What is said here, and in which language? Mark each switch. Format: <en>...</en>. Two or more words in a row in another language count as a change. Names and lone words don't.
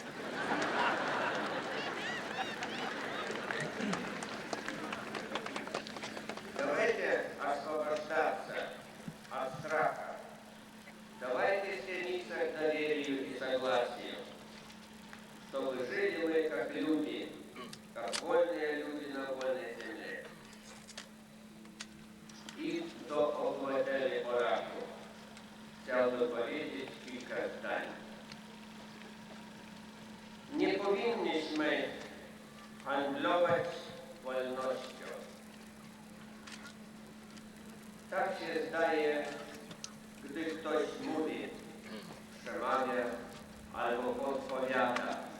<ru>Давайте освобождаться от страха. Давайте стремиться к доверию и согласию, чтобы жили мы как люди, как вольные люди на вольной земле. И до оплатили пораку,</ru> <pl>chciał dopowiedzieć kilka zdań. Nie powinniśmy handlować wolnością. Tak się zdaje, gdy ktoś mówi, przemawia albo podpowiada.</pl>